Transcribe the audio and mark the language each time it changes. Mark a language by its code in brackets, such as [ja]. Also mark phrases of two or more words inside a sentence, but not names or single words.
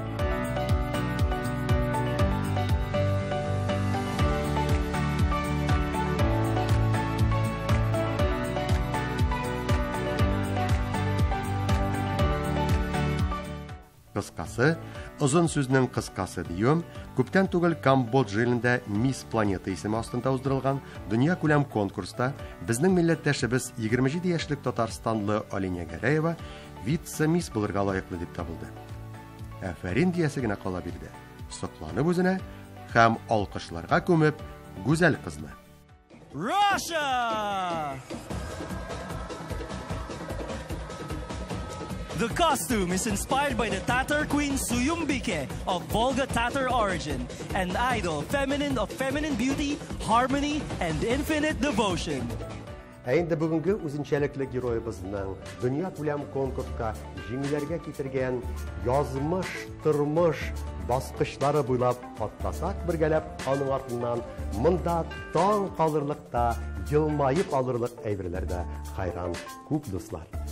[tt] Кыскасы, озын сүзнең кыскасы диюм, күптән түгел Камбоджа илендә Мисс Планета исеме астында уздырылган дөнья күләм конкурста безнең милләттәшебез 27 яшьлек Татарстанлы Алиня Гәрәева вице-мисс булырга лаеклы дип табылды. Афәрин диясе генә кала бирде. Сокланып үзенә һәм алкышларга күмеп гүзәл кызны. Russia! [en] The costume is inspired by the Tatar queen Suyumbike of Volga Tatar origin, an idol of feminine beauty, harmony, and infinite devotion. [tt] Әйнде бүгенге үзенчәлекле героебызның дөнья күләм конкурска җиңүләргә китергән язмыш, тормыш баскычлары буйлап катласак бергәләп, аның артыннан монда таң калырлык та, елмаеп алырлык әйберләр дә хайран күп дуслар.